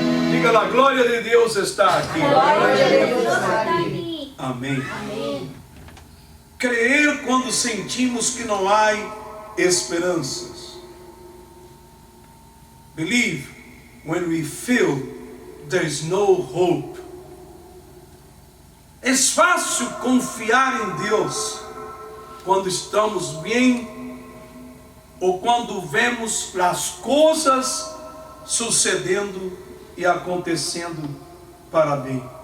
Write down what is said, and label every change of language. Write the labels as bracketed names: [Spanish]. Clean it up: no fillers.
[Portuguese] Diga, a glória de Deus está aqui. Amém. Crer quando sentimos que não há esperanças. [English] Believe when we feel there is no hope. [Portuguese] É fácil confiar em Deus quando estamos bem ou quando vemos as coisas sucedendo e acontecendo para bem.